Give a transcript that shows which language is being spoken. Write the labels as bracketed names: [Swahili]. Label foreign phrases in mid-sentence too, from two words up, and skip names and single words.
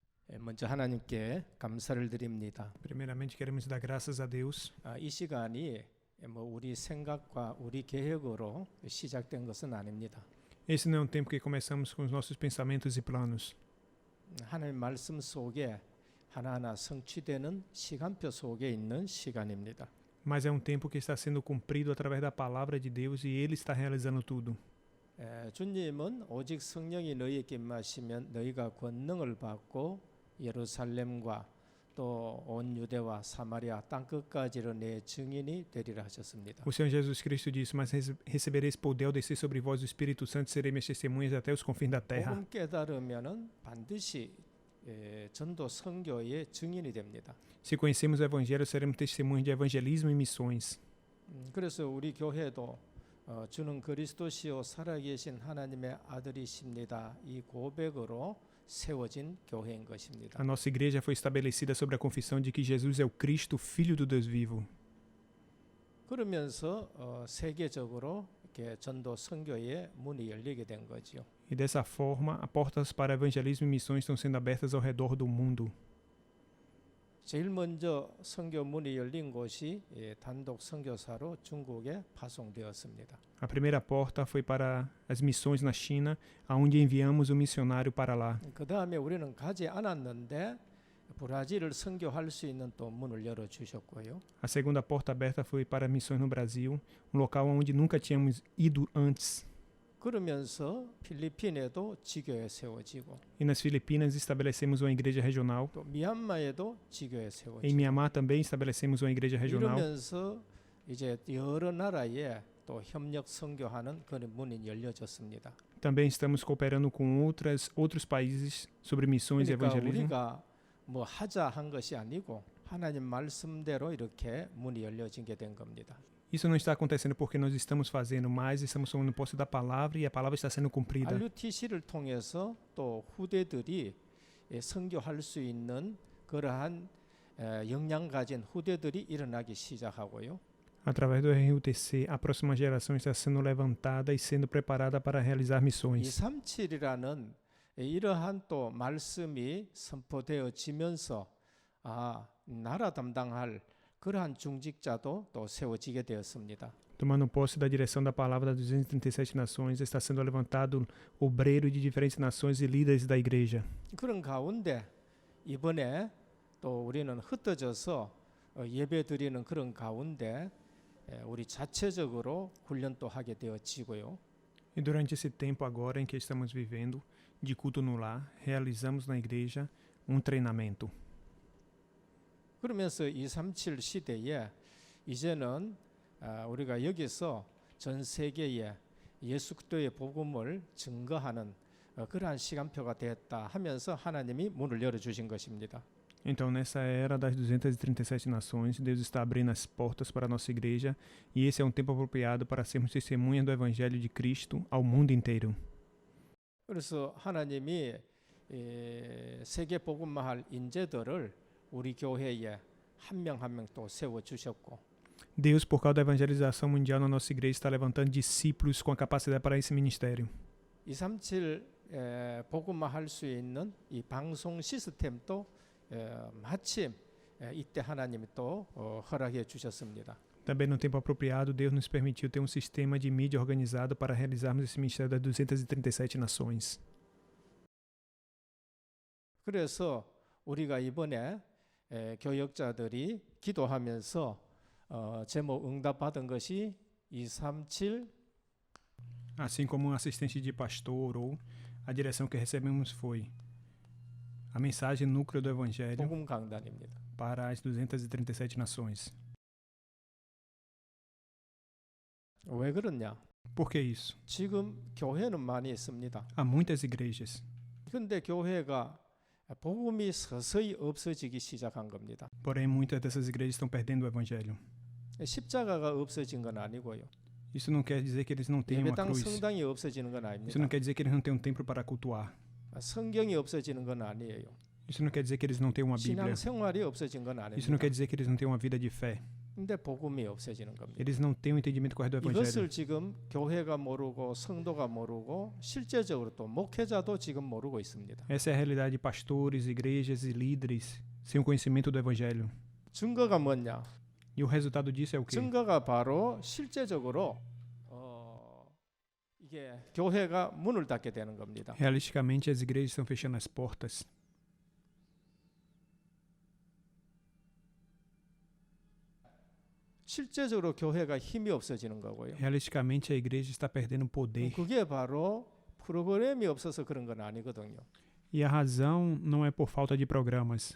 [Korean] 먼저 하나님께 감사를 드립니다. [Portuguese] Primeiramente, queremos dar graças a Deus. [Korean] 이 시간이 우리 생각과 우리 계획으로 시작된 것은 아닙니다. [Portuguese] Esse não é um tempo que começamos com os nossos pensamentos e planos. [Korean] 하나님 말씀 속에 하나하나 성취되는 시간표 속에 있는 시간입니다. [Portuguese] Mas é um tempo que está sendo cumprido através da palavra de Deus e Ele está realizando tudo. [Korean] 주님은 오직 성령이 너희에게 임하시면 너희가 권능을 받고 예루살렘과 또 온 유대와 사마리아 땅 끝까지로 내 증인이 되리라 하셨습니다. [Portuguese] O Senhor Jesus Cristo disse: Mas recebereis poder ao descer sobre vós o Espírito Santo, serei minhas testemunhas até os confins da terra. [Korean] 복음 깨달으면은 반드시 전도 선교의 증인이 됩니다. [Portuguese] Se conhecemos o Evangelho, seremos testemunhas de evangelismo e missões. [Korean] 그래서 우리 교회도 주는 그리스도시요 살아계신 하나님의 아들이십니다. 이 고백으로 세워진 교회인 것입니다. [Portuguese] A nossa igreja foi estabelecida sobre a confissão de que Jesus é o Cristo, Filho do Deus vivo. [Korean] 그러면서 세계적으로 이렇게 전도 선교의 문이 열리게 된 거지요. [Portuguese] E dessa forma, as portas para evangelismo e missões estão sendo abertas ao redor do mundo. [Korean] 제일 먼저 선교 문이 열린 곳이 단독 선교사로 중국에 파송되었습니다. [Portuguese] A primeira porta foi para as missões na China, aonde enviamos um missionário para lá. [Korean] 그 다음에 우리는 가지 않았는데 브라질을 선교할 수 있는 또 문을 열어 주셨고요. [Portuguese] A segunda porta aberta foi para missões no Brasil, um local onde nunca tínhamos ido antes. [Korean] 그러면서 필리핀에도 지교회 세워지고 [Portuguese] E nas Filipinas estabelecemos uma igreja regional. [Korean] 또 미얀마에도 지교회 [Portuguese] Em [Korean] 세워지고 [Portuguese] Myanmar também estabelecemos uma igreja regional. [Korean] 이러면서 이제 여러 나라에 또 협력 선교하는 그런 문이 열려졌습니다. [Portuguese] Também estamos cooperando com outros países sobre missões e [Korean] 그러니까 [Portuguese] evangelismo. [Korean] 우리가 뭐 하자 한 것이 아니고 하나님 말씀대로 이렇게 문이 열려지게 된 겁니다. [Portuguese] Isso não está acontecendo porque nós estamos fazendo mais, estamos tomando posse da palavra e a palavra está sendo cumprida. [Korean] RUTC를 통해서 또 후대들이 선교할 수 있는 그러한 역량 가진 후대들이 일어나기 시작하고요. [Portuguese] Através do RUTC, a próxima geração está sendo levantada e sendo preparada para realizar missões. [Korean] 237이라는 이러한 또 말씀이 선포되어지면서 나라 담당할 그러한 중직자도 또 세워지게 되었습니다. [Portuguese] Tomando posse da direção da palavra das 237 nações, está sendo levantado obreiro de diferentes nações e líderes da igreja. [Korean] 그런 가운데 이번에 또 우리는 흩어져서 예배 드리는 그런 가운데 우리 자체적으로 훈련도 하게 되어지고요. [Portuguese] E durante esse tempo agora em que estamos vivendo, de culto no lar, realizamos na igreja treinamento. [Korean] 그러면서 237 시대에 이제는 우리가 여기서 전 세계에 예수 그리스도의 복음을 증거하는 그러한 시간표가 되었다 하면서 하나님이 문을 열어주신 것입니다. [Portuguese] Então, nessa era das 237 nações, Deus está abrindo as portas para a nossa igreja e esse é um tempo apropriado para sermos testemunhas do Evangelho de Cristo ao mundo inteiro. [Korean] 그래서 하나님이 세계 복음화할 인재들을 우리 교회에 한 명 한 명 또 세워주셨고 [Portuguese] Deus, por causa da evangelização mundial na nossa igreja, está levantando discípulos com a capacidade para esse ministério. [Korean] 237 복음화할 수 있는 이 방송 시스템도 마침 이때 하나님이 또 허락해 주셨습니다. [Portuguese] Também no tempo apropriado, Deus nos permitiu ter um sistema de mídia organizado para realizarmos esse ministério das 237 nações. [Korean] 그래서 우리가 이번에 교역자들이 기도하면서 제목 응답받은 것이 237 [Portuguese] Assim como um assistente de pastor orou, a direção que recebemos foi a mensagem núcleo do Evangelho [Korean] 복음 강단입니다. [Portuguese] para as 237 nações. [Korean] 왜 그러냐? [Portuguese] Por que isso? [Korean] 지금 교회는 많이 있습니다. [Portuguese] Há muitas igrejas, [Korean] 그런데 교회가 복음이 서서히 없어지기 시작한 겁니다. [Portuguese] porém muitas dessas igrejas estão perdendo o Evangelho. [Korean] 십자가가 없어진 건 아니고요. [Portuguese] Isso não quer dizer que eles não têm uma [Korean] 예배당 [Portuguese] cruz. [Korean] 성당이 없어지는 건 [Portuguese] Isso não [Korean] 아닙니다. [Portuguese] quer dizer que eles não têm um templo para cultuar. [Korean] 성경이 없어지는 건 아니에요. [Portuguese] Isso não quer dizer que eles não têm uma Bíblia. [Korean] 신앙 생활이 없어진 건 [Portuguese] Isso não [Korean] 아닙니다. [Portuguese] quer dizer que eles não têm uma vida de fé. [Korean] 근데 복음이 없어지는 겁니다. [Portuguese] Eles não têm o entendimento correto do evangelho. [Korean] 이것을 지금 교회가 모르고 성도가 모르고 실제적으로 또 목회자도 지금 모르고 있습니다. [Portuguese] Essa é a realidade de pastores, igrejas e líderes sem o conhecimento do evangelho. [Korean] 증거가 뭐냐? [Portuguese] E o resultado disso é o quê? [Korean] 증거가 바로 실제적으로 이게 교회가 문을 닫게 되는 겁니다. [Portuguese] Realisticamente, as igrejas estão fechando as portas. [Korean] 실제적으로 교회가 힘이 없어지는 거고요. [Portuguese] Realisticamente, a igreja está perdendo poder. [Korean] 그게 바로 프로그램이 없어서 그런 건 아니거든요. [Portuguese] E a razão não é por falta de programas.